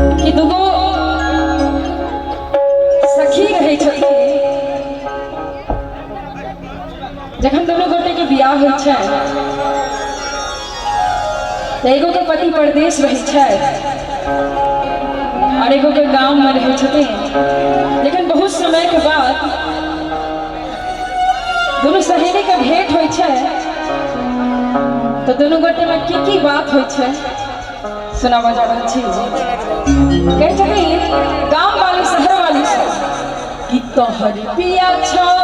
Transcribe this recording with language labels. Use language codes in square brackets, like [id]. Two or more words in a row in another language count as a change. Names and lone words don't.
[mai] कि दुगो सखी रहे छथिन जखन दुनू गोटे के बियाह होइ छै त एगो के पति परदेश रहै छै और एगो के गांव में रहे छथिन। लेकिन बहुत समय के बाद दोनों सहेली के भेंट होइ छै तो दोनों गोटे में की बात होइ छै सुनावा जा रहल छी। कहे छथिन गांव वाली शहर वाली से कि तोहर पिया छो